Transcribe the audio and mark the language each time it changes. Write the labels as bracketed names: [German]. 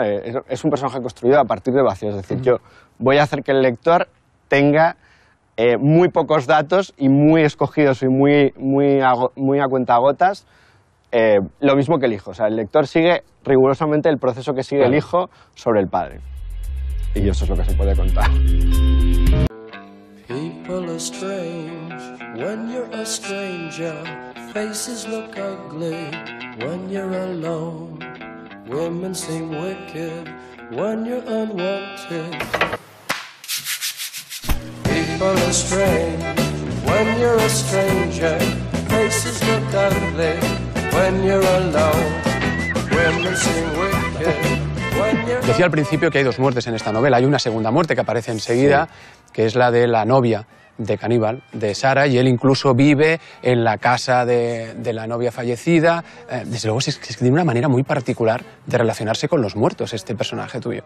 [Spanish] Es un personaje construido a partir de vacío, es decir, yo voy a hacer que el lector tenga... muy pocos datos y muy escogidos y muy a cuentagotas, lo mismo que el hijo. O sea, el lector sigue rigurosamente el proceso que sigue el hijo sobre el padre. Y eso es lo que se puede contar. [English] People are strange when you're a stranger. Faces look ugly when you're alone. Women seem wicked when you're unwanted. People are strange when you're a stranger. Faces look ugly when you're alone. Women seem wicked. [Spanish] Decía al principio que hay dos muertes en esta novela. Hay una segunda muerte que aparece enseguida, que es la de la novia de Caníbal, de Sara, y él incluso vive en la casa de la novia fallecida. Desde luego, es que tiene una manera muy particular de relacionarse con los muertos, este personaje tuyo.